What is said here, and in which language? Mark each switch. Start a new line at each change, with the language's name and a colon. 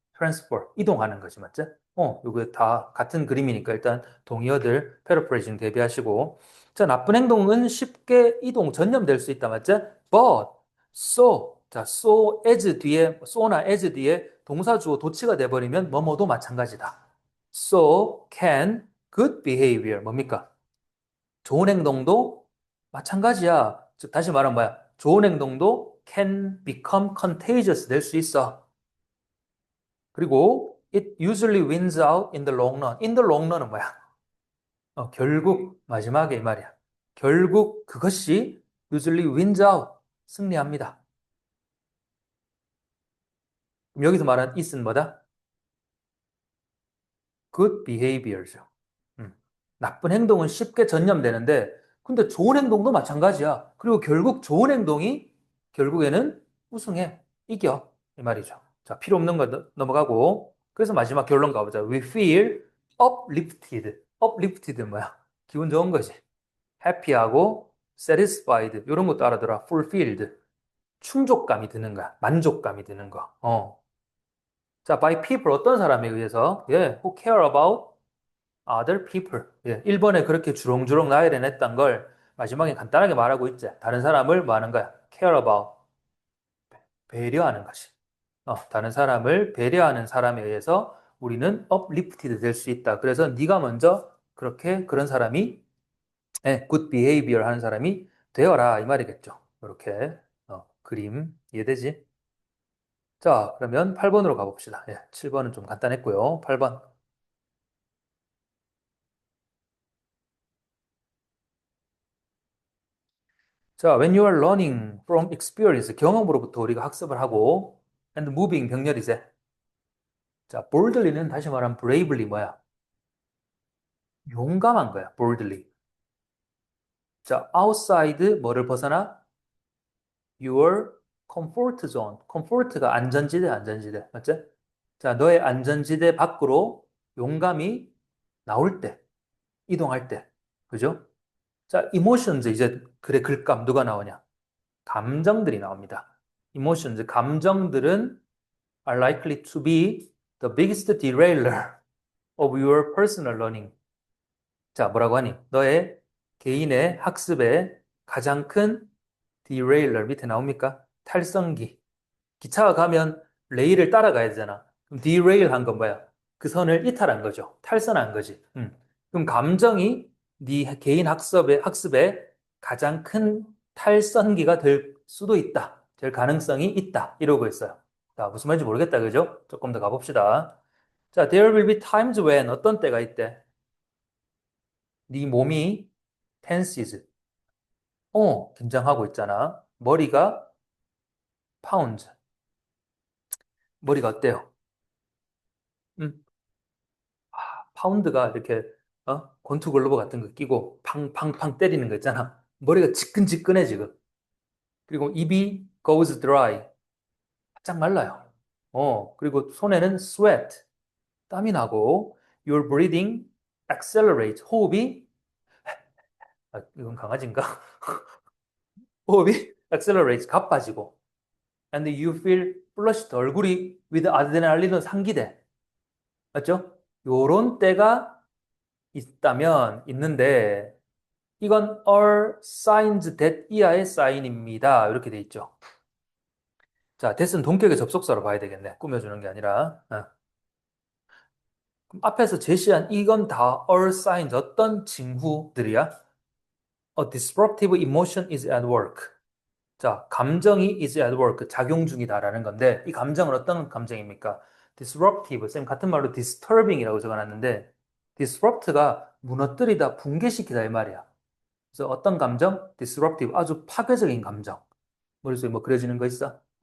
Korean: transfer, 이동하는 거지, 맞지? 이거 다 같은 그림이니까 일단 동의어들 패러프레이징 대비하시고. 자, 나쁜 행동은 쉽게 전염될 수 있다, 맞지? But, 자, so나 as 뒤에 동사 주어 도치가 돼버리면 뭐뭐도 마찬가지다.
English: So can good behavior,
Korean: 뭡니까? 좋은 행동도 마찬가지야. 즉, 다시 말하면 뭐야? 좋은 행동도
English: can become contagious
Korean: 될 수 있어. 그리고
English: it usually wins out in the long run. in the long run은 뭐야?
Korean: 결국 마지막에 이 말이야. 결국 그것이
English: usually wins out
Korean: 승리합니다. 그럼 여기서 말한 it은 뭐다?
English: good behavior죠. 음.
Korean: 나쁜 행동은 쉽게 전염되는데, 근데 좋은 행동도 마찬가지야. 그리고 결국 좋은 행동이 결국에는 우승해, 이겨. 이 말이죠. 자, 필요 없는 거 넘어가고. 그래서 마지막 결론 가보자.
English: We feel uplifted.
Korean: uplifted는 뭐야? 기분 좋은 거지.
English: happy하고 satisfied.
Korean: 이런 것도 알아들어.
English: fulfilled.
Korean: 충족감이 드는 거야. 만족감이 드는 거. 자,
English: by people
Korean: 어떤 사람에 의해서?
English: 예, who care about other people.
Korean: 예, 1번에 그렇게 주렁주렁 나열해 냈던 걸 마지막에 간단하게 말하고 있지. 다른 사람을 뭐 하는 거야?
English: care about.
Korean: 배려하는 것이. 다른 사람을 배려하는 사람에 의해서 우리는 uplifted 될 수 있다. 그래서 네가 먼저 그런 사람이
English: good behavior
Korean: 하는 사람이 되어라 이 말이겠죠. 이렇게 그림 이해되지? 자, 그러면 8번으로 가봅시다. 예, 7번은 좀 간단했고요. 8번.
English: 자, when you are learning from experience,
Korean: 경험으로부터 우리가 학습을 하고,
English: and moving,
Korean: 병렬이세. 자, boldly는 다시 말하면 bravely 뭐야? 용감한 거야, boldly. 자, outside 뭐를 벗어나?
English: Your comfort zone.
Korean: comfort가 안전지대, 안전지대. 맞지? 자, 너의 안전지대 밖으로 용감히 나올 때, 이동할 때. 그죠? 자, emotions, 이제, 그래, 글감 누가 나오냐? 감정들이 나옵니다.
English: emotions, 감정들은 are likely to be the biggest derailer of your personal learning.
Korean: 자, 뭐라고 하니? 너의 개인의 학습의 가장 큰 derailer 밑에 나옵니까? 탈선기. 기차가 가면 레일을 따라가야 되잖아. 그럼 derail 한 건 뭐야? 그 선을 이탈한 거죠. 탈선한 거지. 그럼 감정이 네 개인 학습의 가장 큰 탈선기가 될 수도 있다. 될 가능성이 있다. 이러고 있어요. 자, 무슨 말인지 모르겠다. 그죠? 조금 더 가봅시다.
English: 자, there will be times when
Korean: 어떤 때가 있대? 네 몸이 tenses. 긴장하고 있잖아. 머리가 pounds. 머리가 어때요? 음, 파운드가 이렇게 권투 글러브 같은 거 끼고 팡팡팡 때리는 거 있잖아. 머리가 지끈지끈해 지금. 그리고 입이
English: goes dry.
Korean: 바짝 말라요. 그리고 손에는 sweat. 땀이 나고
English: your breathing accelerate.
Korean: 호흡이 이건 강아지인가? 호흡이
English: accelerate
Korean: 가빠지고
English: and you feel flushed
Korean: 얼굴이
English: with adrenaline은
Korean: 상기돼. 맞죠? 요런 때가 있는데, 이건
English: are signs that
Korean: 이하의 사인입니다. 이렇게 돼 있죠. 자, that은 동격의 접속사로 봐야 되겠네. 꾸며주는 게 아니라. 그럼 앞에서 제시한 이건 다
English: are signs,
Korean: 어떤 징후들이야?
English: A disruptive emotion is at work.
Korean: 자, 감정이
English: is at work,
Korean: 작용 중이다라는 건데, 이 감정은 어떤 감정입니까? disruptive, 쌤 같은 말로 disturbing이라고 적어놨는데, disrupt가 무너뜨리다, 붕괴시키다 이 말이야. 그래서 어떤 감정? disruptive, 아주 파괴적인 감정. 머릿속에 뭐 그려지는 거 있어?